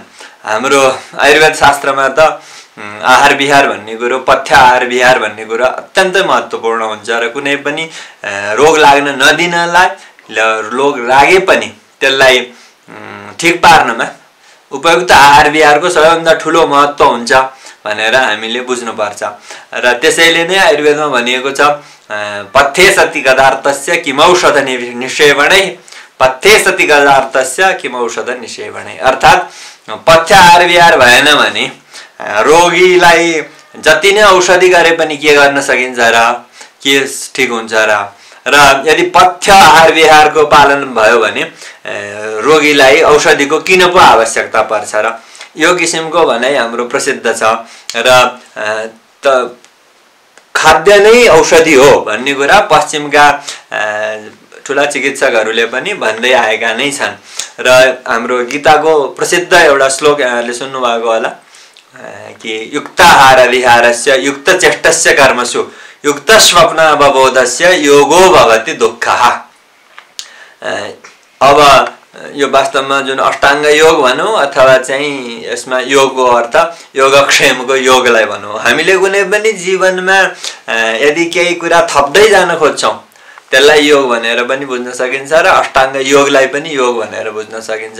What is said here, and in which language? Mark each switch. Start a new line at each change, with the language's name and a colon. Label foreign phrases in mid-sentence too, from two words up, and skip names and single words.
Nepali: हाम्रो आयुर्वेद शास्त्रमा त आहार विहार भन्ने कुरो, पथ्य आहार विहार भन्ने कुरा अत्यन्तै महत्त्वपूर्ण हुन्छ र कुनै पनि रोग लाग्न नदिनलाई, रोग लागे पनि त्यसलाई ठिक पार्नमा उपयुक्त आहार विहारको सबैभन्दा ठूलो महत्त्व हुन्छ भनेर हामीले बुझ्नुपर्छ। र त्यसैले नै आयुर्वेदमा भनिएको छ
Sanskrit: पथ्ये सति गदार्थस्य किमौषध निषेवणे, पथ्ये सति गदार्थस्य किमौषध निषेवणे।
Nepali: अर्थात् पथ्य आहार विहार भएन भने रोगीलाई जति नै औषधि गरे पनि के गर्न सकिन्छ र, के ठिक हुन्छ र। र यदि पथ्य आहार विहारको पालन भयो भने रोगीलाई औषधिको किन पो आवश्यकता पर्छ र। यो किसिमको भनाइ हाम्रो प्रसिद्ध छ र खाद्य नै औषधि हो भन्ने कुरा पश्चिमका ठूला चिकित्सकहरूले पनि भन्दै आएका नै छन्। र हाम्रो गीताको प्रसिद्ध एउटा श्लोक यहाँले सुन्नु भएको होला कि
Sanskrit: युक्ताहार विहारस्य युक्त चेष्टस्य कर्मसु युक्त स्वप्न अवबोधस्य योगो भवति दुःखः।
Nepali: अब यो वास्तवमा जुन अष्टाङ्ग योग भनौँ अथवा चाहिँ यसमा योगको अर्थ योगक्षेमको योगलाई भनौँ। हामीले कुनै पनि जीवनमा यदि केही कुरा थप्दै जान खोज्छौँ त्यसलाई योग भनेर पनि बुझ्न सकिन्छ र अष्टाङ्ग योगलाई पनि योग भनेर बुझ्न सकिन्छ।